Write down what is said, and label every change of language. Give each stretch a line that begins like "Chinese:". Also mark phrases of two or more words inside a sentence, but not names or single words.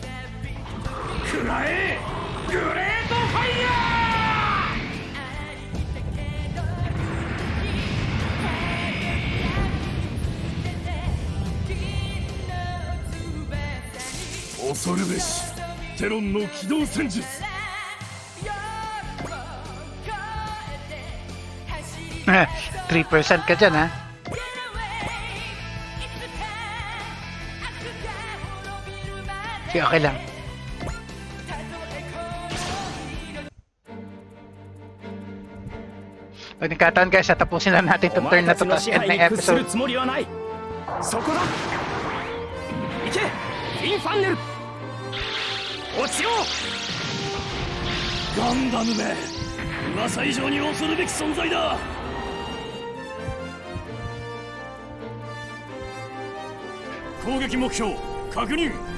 Japanese: 食らえグレートファイヤー! 恐るべしテロンの機動戦術。
Filipino: 3% ka dyan, ha? Sige, okay lang. Pag nagkataon guys, tapusin lang natin itong turn na to tapos end na episode.
Japanese: そこだ。行けインファンネル。落ちろガンダムめ、噂以上に恐るべき存在だ。攻撃目標確認。